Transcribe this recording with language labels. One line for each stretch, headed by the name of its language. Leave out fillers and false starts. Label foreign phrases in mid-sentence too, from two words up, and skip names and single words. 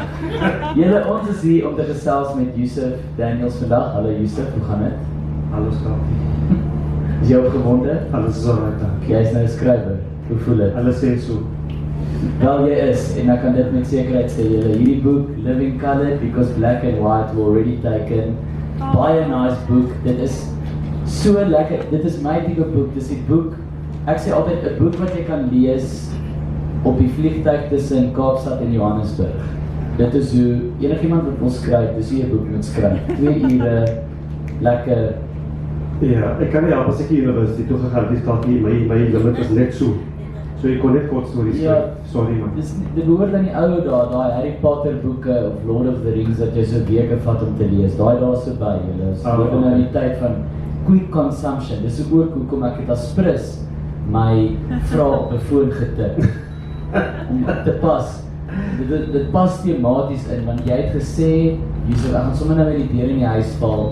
Afrikaans: Ons is hier om te gesels met Yusuf Daniels vandag. Hallo Yusuf, hoe gaan dit? Hallo Schalk. Is jy opgewonde? Alles is alright dan. Jy is nou 'n skrywer. Hoe voel dit? Alles sê so. Wel, jy is, en ek kan dit met sekerheid sê, hierdie boek, Living Colored, because black and white were already taken. Baie nice boek, dit is so lekker, dit is my tipe boek, dis die boek, ek sê altyd, 'n boek wat jy kan lees op die vliegtuig tussen Kaapstad en Johannesburg. Dit is hoe enigiemand wat wil skryf, dis hoe jy 'n boek moet skryf. 2 ure, lekker. Ja, ek kan nie help as ek die universiteit toe gegaan het, Schalk, my limit is net so. So ek kon net kort stories skryf,
English: sorry man.
Afrikaans: Dit behoort aan die ou daai Harry Potter boeke of Lord of the Rings dat jy so weke vat om te lees, daai daar so by julle. So dit is nou die tyd van
English: quick consumption,
Afrikaans: dis ook hoekom ek het as prins my vrae op 'n foon getik, om te pas. Dit pas tematies in, want jy het gesê, Yusuf, ek gaan sommer nou die deur in die huis val.